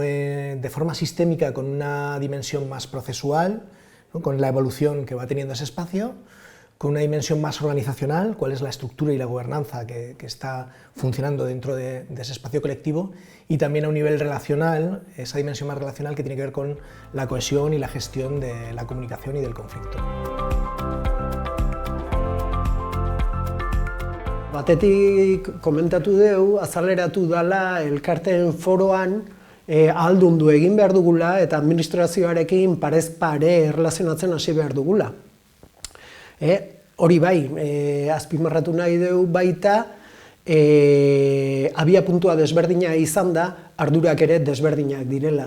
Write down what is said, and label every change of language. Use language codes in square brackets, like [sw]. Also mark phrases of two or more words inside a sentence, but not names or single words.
[es] de forma sistémica con una dimensión más procesual, ¿no?, con la evolución que va teniendo ese espacio, con una dimensión más organizacional, cuál es la estructura y la gobernanza que está funcionando dentro de ese espacio colectivo, y también a un nivel relacional, esa dimensión más relacional que tiene que ver con la cohesión y la gestión de la comunicación y del conflicto. [eu] Batetik komentatu dugu, azaleratu dela elkarteen foroan ahaldundu egin behar dugula eta administrazioarekin parez pare erlazionatzen hasi behar dugula. Hori bai, azpimarratu nahi dugu baita, abia puntua desberdina izan da, ardurak ere desberdinak direla.